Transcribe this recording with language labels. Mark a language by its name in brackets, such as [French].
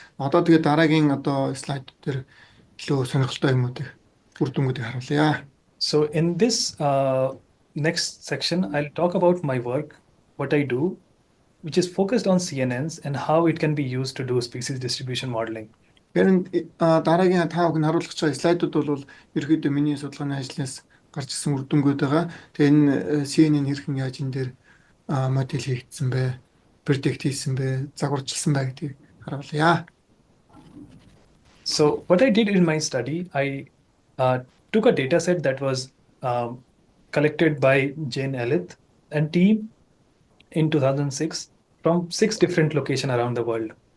[Mongolian] Одоо тэгээ дараагийн одоо слайд дээр илүү сонирхолтой юмнуудыг үр дүнгуудыг харуулъя. [English] so in this next section, I'll talk about my work, what I do, which is focused on CNNs and how it can be used to do species distribution modeling. [Mongolian] Тэгэхээр дараагийн та бүхэн харуулах байгаа слайдууд бол ерөөхдөө миний судалгааны ажлаас гарч ирсэн үр дүнгууд байгаа. Тэгээ энэ CNN хэрхэн яаж энэ дээр модель хийгдсэн бэ, predict хийсэн бэ, загварчилсан бэ гэдгийг харуулъя. [English] So what I did in my study, I took a data set that was collected by Jane Elith and team in 2006 from 6 different locations around the world.